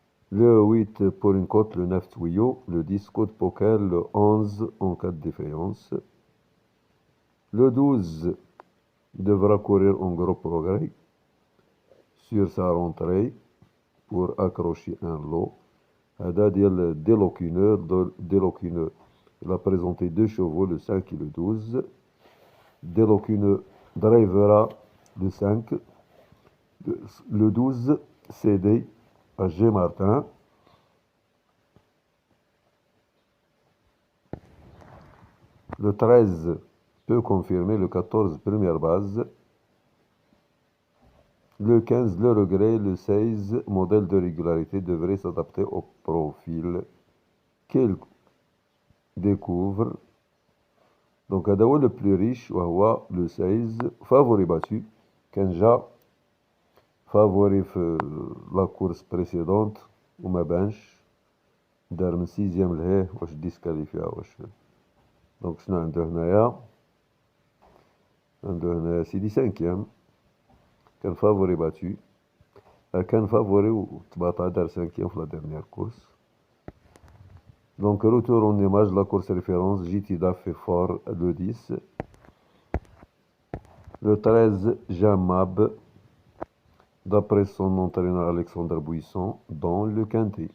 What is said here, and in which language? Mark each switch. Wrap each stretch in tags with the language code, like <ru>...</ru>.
<fr>Le 8, pour une cote. Le 9, tuyau. Le 10, cote poker. Le 11, en cas de défaillance. Le 12 devra courir en gros progrès sur sa rentrée pour accrocher un lot.</fr> <ar>هذا ديال Delocuneux.</ar> <fr>Il a présenté 2 chevaux, le 5 et le 12. Delocuneux drivera le 5. Le 12 cédé à G. Martin. Le 13 peut confirmer. Le 14 première base. Le 15 le regret. Le 16 modèle de régularité devrait s'adapter au profil qu'il découvre. Donc</fr> <ar>هذا هو</ar> <fr>le plus riche</fr> <ar>وهو</ar> <fr>le 16 favori battu.</fr> <ar>كان جا favori في</ar> <fr>la course précédente</fr> <ar>وما بانش دار من 6e لهيه واش ديسكاليفيا واش. دونك شنو عنده هنايا؟ عنده هنايا سيدي 5e كان favori battu. كان favori وتباطا دار 5e في</ar> <fr>la dernière course. Donc, retour en image, la course référence, Jitida fait fort le 10. Le 13, Jamab, d'après son entraîneur Alexandre Buisson, dans le quintet.</fr>